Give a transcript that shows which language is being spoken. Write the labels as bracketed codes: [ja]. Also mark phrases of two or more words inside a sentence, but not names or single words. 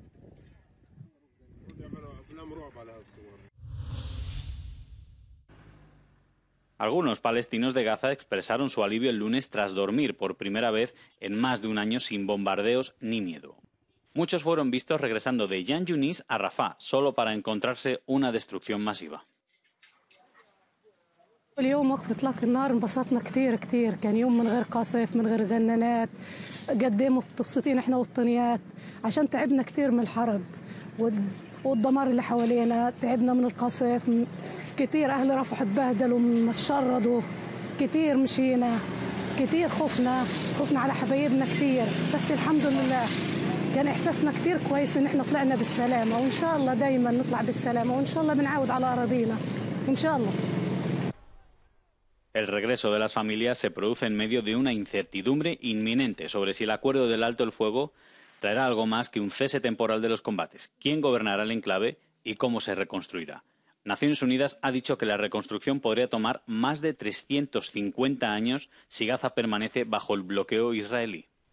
[es] Algunos palestinos de Gaza expresaron su alivio el lunes tras dormir por primera vez en más de un año sin bombardeos ni miedo. Muchos fueron vistos regresando de Yan Yunis a Rafah solo para encontrarse una destrucción masiva. [ar] اليوم وقف اطلاق النار انبسطنا كثير كان يوم من غير قصف من غير زنانات قد ايه مبسوطين احنا والطنيات عشان تعبنا كثير من الحرب والدمار اللي حوالينا تعبنا من القصف كثير اهل رفح اتبهدلوا شردوا كثير مشينا كثير خفنا على حبايبنا كثير بس الحمد لله كان احساسنا كثير كويس ان احنا طلعنا بالسلامه وان شاء الله دائما نطلع بالسلامه وان شاء الله بنعود على اراضينا ان شاء الله. [es] El regreso de las familias se produce en medio de una incertidumbre inminente sobre si el acuerdo del alto el fuego traerá algo más que un cese temporal de los combates, quién gobernará el enclave y cómo se reconstruirá. Naciones Unidas ha dicho que la reconstrucción podría tomar más de 350 años si Gaza permanece bajo el bloqueo israelí.